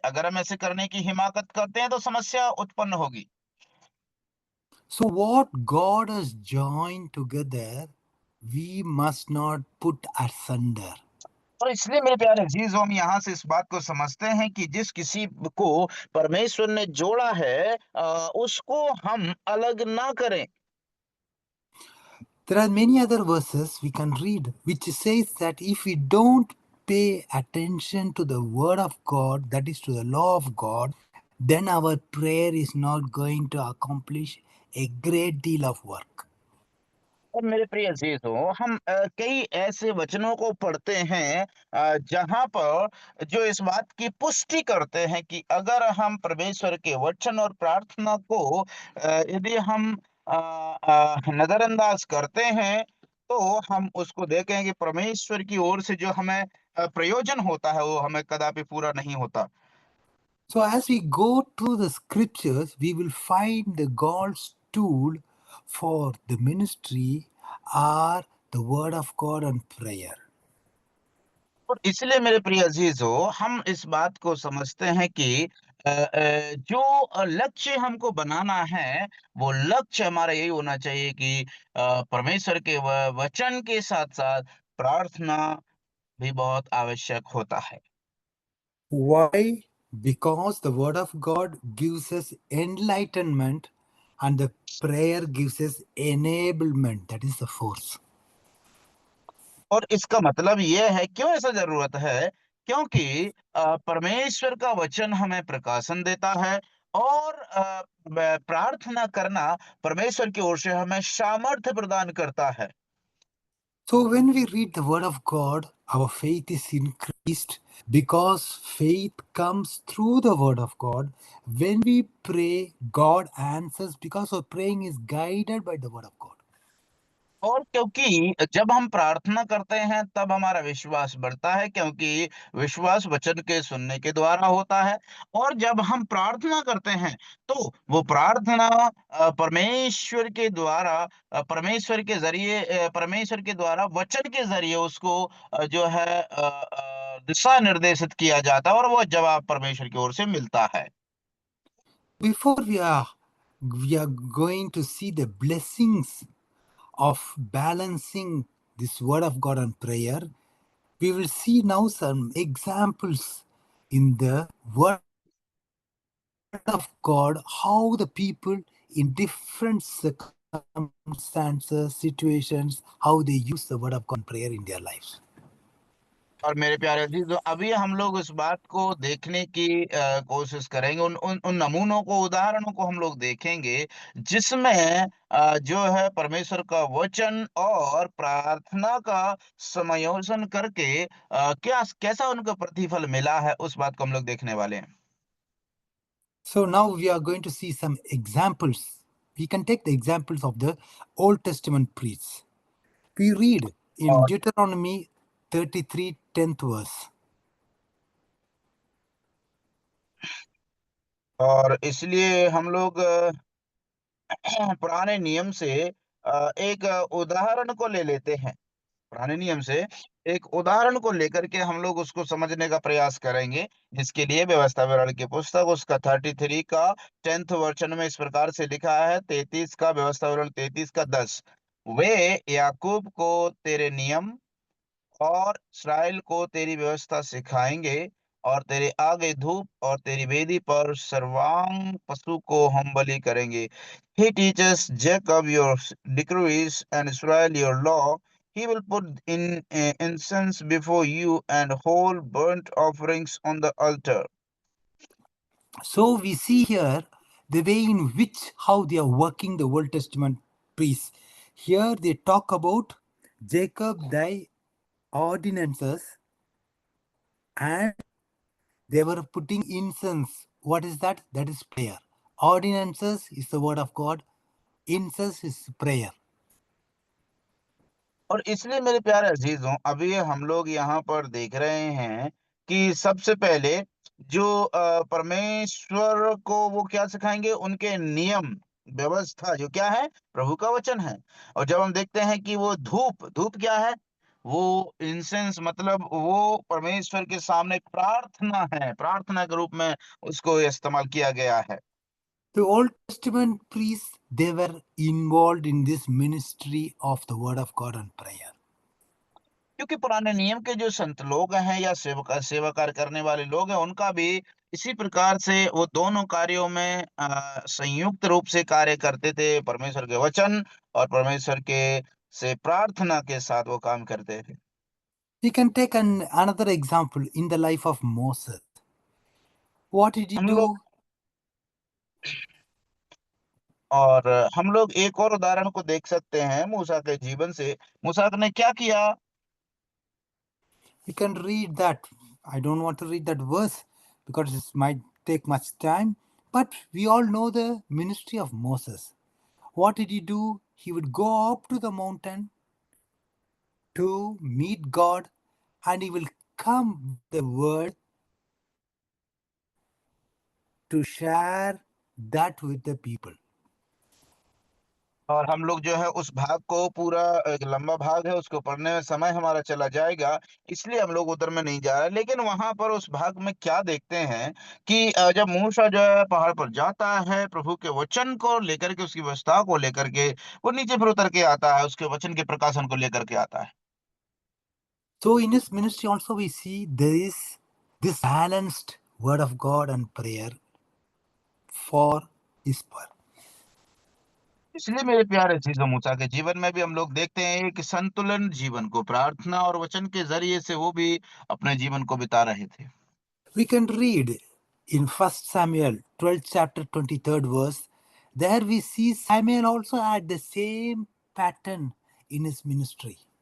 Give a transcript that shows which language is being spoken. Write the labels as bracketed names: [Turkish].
[Hindi] अगर हम ऐसे करने की हिमाकत करते हैं तो समस्या उत्पन्न होगी। [English] So what God has joined together, we must not put asunder. [Hindi] और इसलिए मेरे प्यारे अजीज हम यहाँ से इस बात को समझते हैं कि जिस किसी को परमेश्वर ने जोड़ा है उसको हम अलग ना करें। [English] There are many other verses we can read which says that if we don't pay attention to the word of God, that is to the law of God, then our prayer is not going to accomplish a great deal of work. [Hindi] और मेरे प्रिय अजीजों हम कई ऐसे वचनों को पढ़ते हैं जहाँ पर जो इस बात की पुष्टि करते हैं कि अगर हम परमेश्वर के वचन और प्रार्थना को यदि हम नजरअंदाज करते हैं तो हम उसको देखें कि परमेश्वर की ओर से जो हमें प्रयोजन होता है वो हमें कदापि पूरा नहीं होता। [English] So, as we go through the scriptures, we will find the tool for the ministry are the Word of God and prayer. [Hindi] और इसलिए मेरे प्रिय अजीजों, हम इस बात को समझते हैं कि जो लक्ष्य हमको बनाना है, वो लक्ष्य हमारा यही होना चाहिए कि परमेश्वर के वचन के साथ-साथ प्रार्थना भी बहुत आवश्यक होता है। [English] Why? Because the Word of God gives us enlightenment and the prayer gives us enablement, that is the force. [Hindi] और इसका मतलब ये है, क्यों ऐसा ज़रूरत है? क्योंकि परमेश्वर का वचन हमें प्रकाशन देता है और ब प्रार्थना करना परमेश्वर की ओर से हमें सामर्थ्य प्रदान करता है। [English] So, when we read the Word of God, our faith is increased because faith comes through the Word of God. When we pray, God answers because our praying is guided by the Word of God. [Hindi] और क्योंकि जब हम प्रार्थना करते हैं तब हमारा विश्वास बढ़ता है, क्योंकि विश्वास वचन के सुनने के द्वारा होता है। और जब हम प्रार्थना करते हैं तो वो प्रार्थना परमेश्वर के द्वारा परमेश्वर के ज़रिए परमेश्वर के द्वारा वचन के ज़रिए उसको जो है दिशा निर्देशित किया जाता है और वो जवाब परमेश्वर की ओर से मिलता है। [English] Before we are going to see the blessings of balancing this Word of God and prayer, we will see now some examples in the Word of God, how the people in different circumstances, situations, how they use the Word of God and prayer in their lives. [Hindi] और मेरे प्यारे अज़ीज़ों, अभी हम लोग उस बात को देखने की कोशिश करेंगे, उन उन उन नमूनों को, उदाहरणों को हम लोग देखेंगे, जिसमें जो है परमेश्वर का वचन और प्रार्थना का समायोजन करके कैसा उनको प्रतिफल मिला है, उस बात को हम लोग देखने वाले हैं। [English] So now we are going to see some examples. We can take the examples of the Old Testament priests. We read in [Hindi] और [English] Deuteronomy 33, 10th verse. [Hindi] और इसलिए हम लोग पुराने नियम से एक उदाहरण को ले लेते हैं। पुराने नियम से एक उदाहरण को लेकर के हम लोग उसको समझने का प्रयास करेंगे, जिसके लिए व्यवस्था विवरण की पुस्तक उसका 33 का 10th वचन में इस प्रकार से लिखा है, 33 का व्यवस्था विवरण 33 का 10। वे याकूब को तेरे नियम और इस्राएल को तेरी व्यवस्था सिखाएंगे और तेरे आगे धूप और तेरी वेदी पर सर्वांग पशु को हम बलि करेंगे। [English] He teaches Jacob your decrees and Israel your law. He will put in incense before you and whole burnt offerings on the altar. So we see here the way in which how they are working the Old Testament priests. Here they talk about Jacob thy ordinances and they were putting incense. What is that? That is prayer. Ordinances is the word of God. Incense is prayer. [Hindi] और इसलिए मेरे प्यारे अजीजों, अभी हम लोग यहाँ पर देख रहे हैं कि सबसे पहले जो परमेश्वर को वो क्या सिखाएंगे, उनके नियम व्यवस्था जो क्या है, प्रभु का वचन है। और जब हम देखते हैं कि वो धूप धूप क्या है, वो इंसेंस मतलब वो परमेश्वर के सामने प्रार्थना है, प्रार्थना के रूप में उसको इस्तेमाल किया गया है। [English] The Old Testament priests, they were involved in this ministry of the word of God and prayer. [Hindi] क्योंकि पुराने नियम के जो संत लोग हैं या सेवा कार्य करने वाले लोग हैं, उनका भी इसी प्रकार से वो दोनों कार्यों में संयुक्त रूप से कार्य करते थे। परमेश्वर के वचन और परमेश्वर के से प्रार्थना के साथ वो काम करते थे। [English] We can take another example in the life of Moses. What did he [Hindi] हम लोग [English] do? [Hindi] हम लोग एक और उदाहरण को देख सकते हैं मूसा के जीवन से। मूसा ने क्या किया? [English] You can read that. I don't want to read that verse because it might take much time. But we all know the ministry of Moses. What did he do? He would go up to the mountain to meet God and he will come with the word to share that with the people. [Hindi] और हम लोग जो है उस भाग को पूरा एक लंबा भाग है उसको पढ़ने में समय हमारा चला जाएगा, इसलिए हम लोग उधर में नहीं जा रहे। लेकिन वहाँ पर उस भाग में क्या देखते हैं कि जब मूसा जो है पहाड़ पर जाता है, प्रभु के वचन को लेकर के, उसकी व्यवस्था को लेकर के, वो नीचे फिर उतर के आता है, उसके वचन के प्रकाशन को लेकर के आता है। [English] So in his ministry also we see there is this balanced word of God and prayer for his poor. [Hindi] इसलिए मेरे प्यारे चीजों मूसा के जीवन में भी हम लोग देखते हैं कि संतुलन जीवन को प्रार्थना और वचन के जरिए से वो भी अपने जीवन को बिता रहे थे। [English] We can read in 1 Samuel 12th chapter 23rd verse. There we see Samuel also had the same pattern in his ministry.